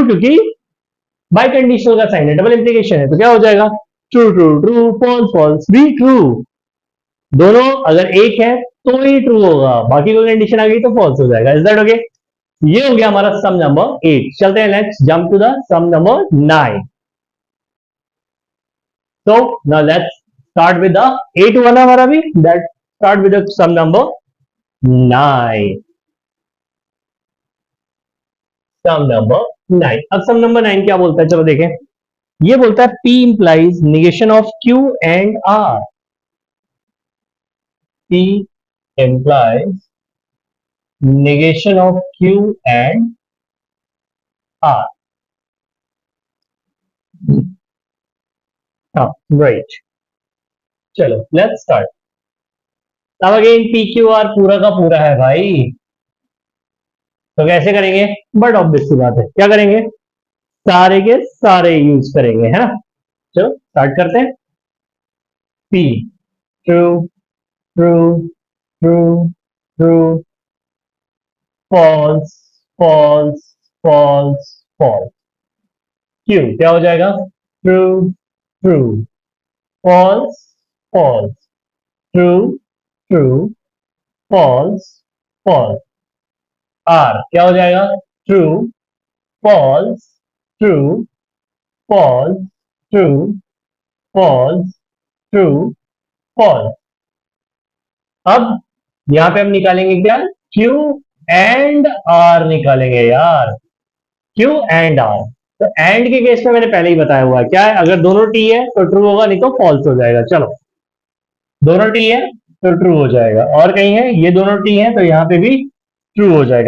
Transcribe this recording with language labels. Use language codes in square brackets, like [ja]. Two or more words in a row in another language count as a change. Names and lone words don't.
[hi] क्योंकि [en] biconditional [hi] का साइन है, [en] double implication [hi] है, तो क्या हो जाएगा, [en] true true true, false false [hi] भी ट्रू। दोनों अगर एक है तो ही ट्रू होगा, बाकी कोई कंडीशन आ गई तो फॉल्स हो जाएगा। [en] is that okay? [hi] ये हो गया हमारा [en] sum number 8. [hi] चलते हैं [en] next, jump to the sum number 9. So now let's start with the 8 [hi] हुआ ना हमारा भी, [en] that start with the sum number 9। sum number 9, [hi] अब [en] sum number 9 [hi] क्या बोलता है, चलो देखें। ये बोलता है [en] P implies negation of Q and R। P implies negation of Q and R। [hi] हाँ राइट, चलो [en] let's start. [hi] अब अगेन पी क्यू आर पूरा का पूरा है भाई, तो कैसे करेंगे, [en] but obvious [hi] सी बात है, क्या करेंगे, सारे के सारे यूज करेंगे, है ना। चलो स्टार्ट करते हैं। [en] P true true true true false false false false। [hi] Q क्या हो जाएगा? [en] True true false false true true false false। [hi] R क्या हो जाएगा? [en] True false true false true false true false। [hi] अब यहां पे हम निकालेंगे क्या? [en] Q and R [hi] निकालेंगे यार। [en] Q and R. [hi] तो एंड के केस में मैंने पहले ही बताया हुआ है क्या है, अगर दोनों टी है तो ट्रू होगा, नहीं तो फॉल्स हो जाएगा। चलो, दोनों टी है तो ट्रू हो जाएगा, और कहीं है ये दोनों टी है तो यहाँ पे भी ट्रू हो जाएगा।